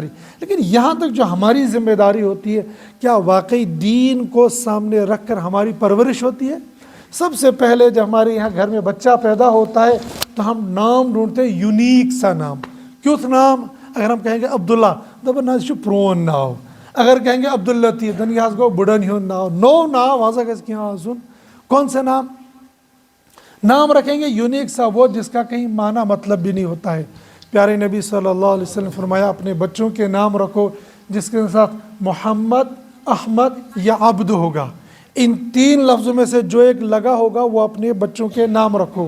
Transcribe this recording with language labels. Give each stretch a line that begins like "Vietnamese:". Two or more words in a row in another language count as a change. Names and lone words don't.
Urdu: لیکن یہاں تک جو ہماری ذمہ داری ہوتی ہے، کیا واقعی دین کو سامنے رکھ کر ہماری پرورش ہوتی ہے؟ سب سے پہلے جب ہمارے یہاں گھر میں بچہ پیدا ہوتا ہے تو ہم نام ڈھونڈتے ہیں، یونیک سا نام۔ کیوت نام؟ اگر ہم کہیں گے عبداللہ
Kashmiri: دبا نا چھُ پرون ناو،
Urdu: اگر کہیں گے
Kashmiri: عبداللطیف دن یہ گو بڑن ہوں ناو، نو ناو ہسا گژھِ کینٛہہ آسُن۔
Urdu: کون سے نام رکھیں گے؟ یونیک سا، وہ جس کا کہیں معنی مطلب بھی نہیں ہوتا ہے۔ پیارے نبی
Arabic: صلی اللہ علیہ وسلم
Urdu: فرمایا اپنے بچوں کے نام رکھو جس کے ساتھ محمد، احمد یا عبد ہوگا، ان تین لفظوں میں سے جو ایک لگا ہوگا وہ اپنے بچوں کے نام رکھو۔